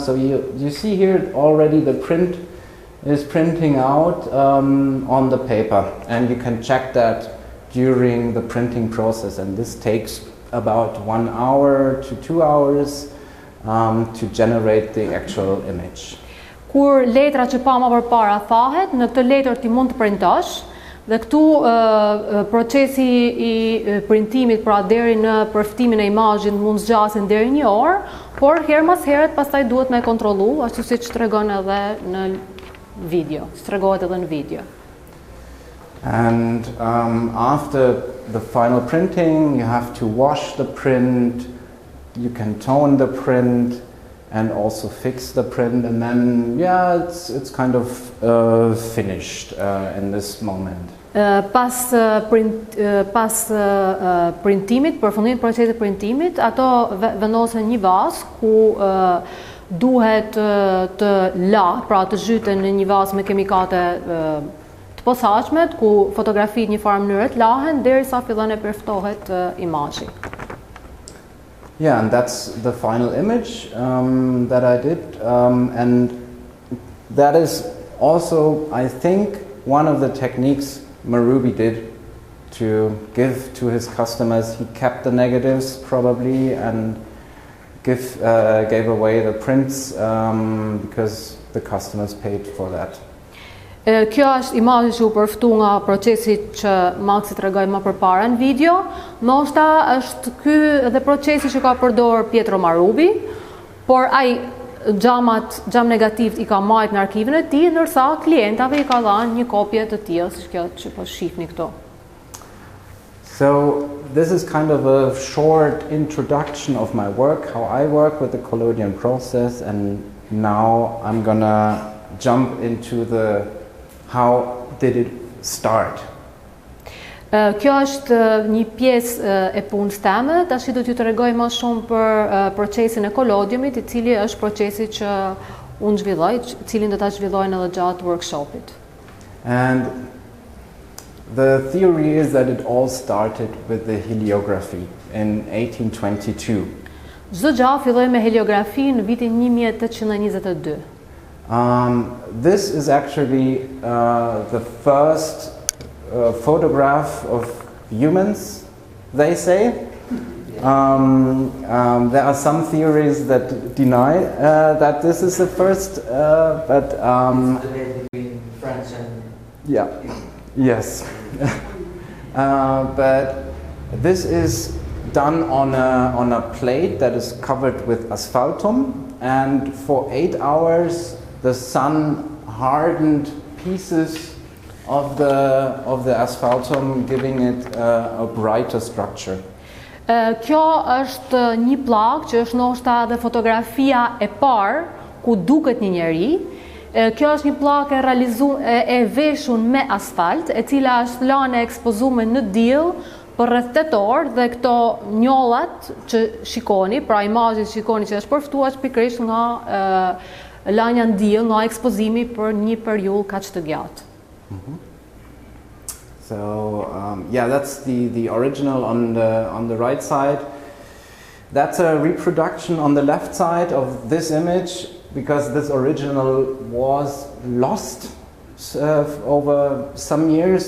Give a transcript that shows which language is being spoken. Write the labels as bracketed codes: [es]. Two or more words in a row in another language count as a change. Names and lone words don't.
[en] So you see here already the print is printing out on the paper, and you can check that during the printing process, and this takes about 1 hour to 2 hours to generate the actual image. [sq] Kur letra që pa më përpara thahet, në këtë letër ti mund të printosh, dhe këtu procesi I printimit, pra deri në përftimin e imazhit mund zgjasin deri 1 orë, por herë mas herët pastaj duhet me kontrollu, ashtu siç tregon edhe në video, tregohet edhe në video. [en] And after the final printing, you have to wash the print, you can tone the print, and also fix the print, and then it's kind of finished in this moment. [sq] Pas printimit, përfundimit procesit printimit, ato vendosen një vas ku duhet të pra të zhyten në një vas me kemikate të posaçme, ku fotografit një farë mënyrë të lahen derisa fillon e përftohet imazhi. [en] Yeah, and that's the final image that I did, and that is also, I think, one of the techniques Marubi did to give to his customers. He kept the negatives probably and gave away the prints because the customers paid for that. [sq] Kjo është imazhi që u përftu nga procesi që Maxi tregoi më përpara në video. Ndoshta është ky edhe procesi që ka përdorur Pietro Marubi, por ai gjam negativ I ka marrë në arkivin e tij, ndërsa klientave I ka dhënë një kopje të tillë, siç kjo që po shihni këtu. [en] So this is kind of a short introduction of my work, how I work with the collodion process, and now I'm gonna jump into the how did it start. [sq] Kjo është një pjesë e punës time, tash do t'ju tregoj më shumë për procesin e collodiumit, I cili është procesi që unë zhvilloj, cilin do ta zhvillojnë edhe gjatë workshopit. [en] And the theory is that it all started with the heliography in 1822. [sq] Çdo gjë filloi me heliografi në vitin 1822. [en] This is actually the first photograph of humans, they say. There are some theories that deny that this is the first, but debate between French and yeah, yes. But this is done on a plate that is covered with asphaltum, and for 8 hours the sun hardened pieces of the asphaltum, giving it a brighter structure. [sq] Kjo është një pllakë që është ndoshta edhe fotografia e parë ku duket një njeri. Kjo është një pllakë e veshur me asfalt, e cila është lanë e ekspozuar në diell për rreth 8 orë, dhe këto njollat që shikoni, pra imazhet që shikoni që është përftuar pikërisht nga lanja në diell, nga ekspozimi për një periudhë kaq të gjatë. [en] So yeah, that's the original on the right side. That's a reproduction on the left side of this image, because this original was lost over some years.